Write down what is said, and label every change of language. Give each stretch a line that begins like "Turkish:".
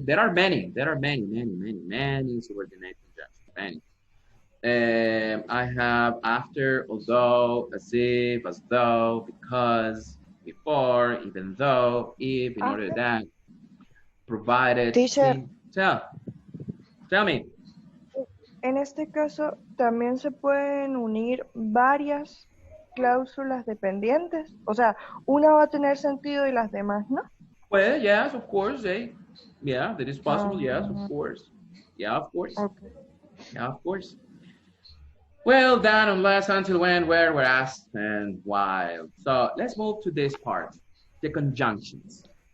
English: There are many subordinating conjunctions, many. I have after, although, as if, as though, because, before, even though, if, in order that, provided. Teacher, Tell me.
Spanish: en este caso también se pueden unir varias cláusulas dependientes? O sea, una va a tener sentido y las demás no.
English: Well, yes, of course, yeah, that is possible, yes, of course. Yeah, of course. Okay. Yeah, of course. Well, that unless, until, when, where, whereas, and while. So let's move to this part, the conjunctions.